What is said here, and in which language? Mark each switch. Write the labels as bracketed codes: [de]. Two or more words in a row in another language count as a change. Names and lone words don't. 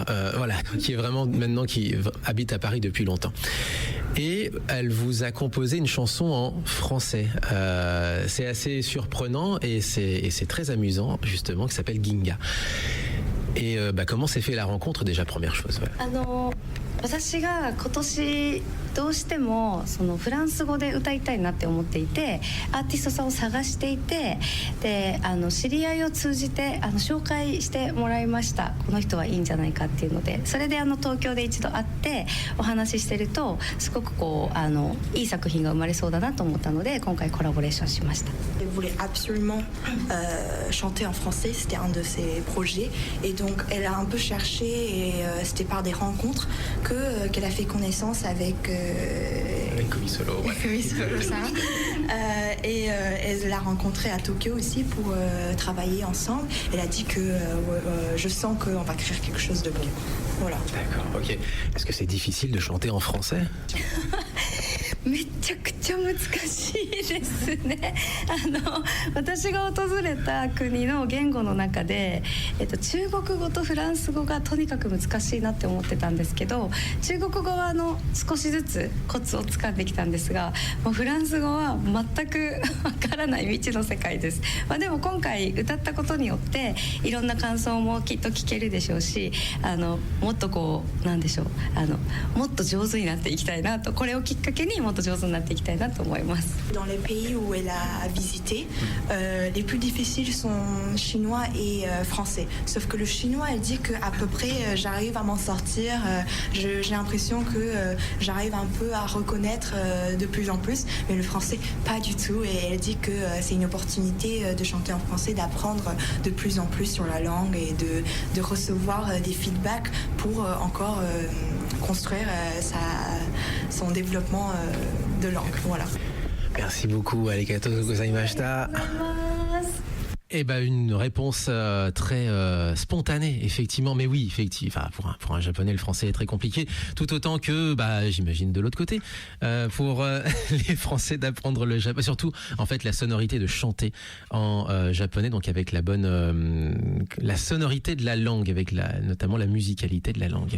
[fr] Voilà, qui est vraiment maintenant qui habite à Paris depuis longtemps. Et elle vous a composé une chanson en français. C'est assez surprenant et c'est très amusant, justement, qui s'appelle Ginga. Et comment s'est fait la rencontre déjà, première chose? Ouais. [ja] 私が今年どうしてもそのフランス語で歌いたいなって思っていて、アーティストさんを探していて、で知り合いを通じて紹介してもらいました。この人はいいんじゃないかっていうので、それで東京で一度会ってお話ししてるとすごくこういい作品が生まれそうだなと思ったので今回コラボレーションしました。 [fr] Elle voulait absolument chanter en français, c'était un de ses projets, et donc elle a un peu cherché et c'était par des rencontres qu'elle a fait connaissance avec Kumi Solo, ouais. Kumi Solo, ça. Et elle l'a rencontré à Tokyo aussi pour travailler ensemble. Elle a dit que je sens qu'on va créer quelque chose de bon. Voilà. D'accord, ok. Est-ce que c'est difficile de chanter en français? [ja] めちゃくちゃ難しいですね。私が訪れた国の言語の中で、中国語とフランス語がとにかく難しいなって思ってたんですけど、中国語は少しずつコツをつかんできたんですが、もうフランス語は全くわからない未知の世界です。でも今回歌ったことによっていろんな感想もきっと聞けるでしょうし、もっとこうなんでしょう、もっと上手になっていきたいなと、これをきっかけにもっと上手になっていきたいなと思います。 [fr] Dans les pays où elle a visité, les plus difficiles sont chinois et français. Sauf que le chinois, elle dit qu'à peu près j'arrive à m'en sortir. J'ai l'impression que j'arrive un peu à reconnaître de plus en plus. Mais le français, pas du tout. Et elle dit que c'est une opportunité de chanter en français, d'apprendre de plus en plus sur la langue et de recevoir des feedbacks pour encore construire son développement de langue. Voilà. Merci beaucoup, [ja] ありがとうございました. [fr] Eh ben une réponse très spontanée, effectivement. Mais oui, effectivement. Enfin, pour un japonais, le français est très compliqué, tout autant que, j'imagine de l'autre côté, pour les Français d'apprendre le japonais. Surtout, en fait, la sonorité de chanter en japonais, donc avec la bonne, la sonorité de la langue, avec notamment la musicalité de la langue.